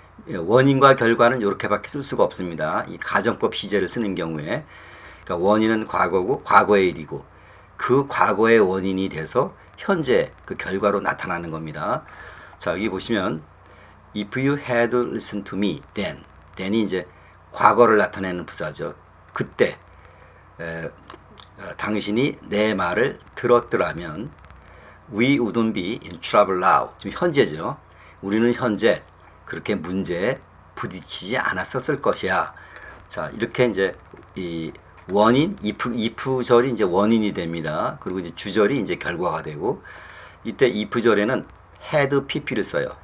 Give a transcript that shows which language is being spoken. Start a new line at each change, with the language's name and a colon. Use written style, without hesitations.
Korean: 원인과 결과는 이렇게밖에 쓸 수가 없습니다. 이 가정법 시제를 쓰는 경우에 그러니까 원인은 과거고 과거의 일이고 그 과거의 원인이 돼서 현재 그 결과로 나타나는 겁니다. 자, 여기 보시면
English: if you had listened to me then,
Korean: then이 이제 과거를 나타내는 부사죠. 그때 당신이 내 말을 들었더라면
English: we wouldn't be in trouble now.
Korean: 지금 현재죠. 우리는 현재 그렇게 문제에 부딪히지 않았었을 것이야. 자, 이렇게 이제 이 원인, if절이 이제 원인이 됩니다. 그리고 이제 주절이 이제 결과가 되고, 이때 if절에는 had pp를 써요.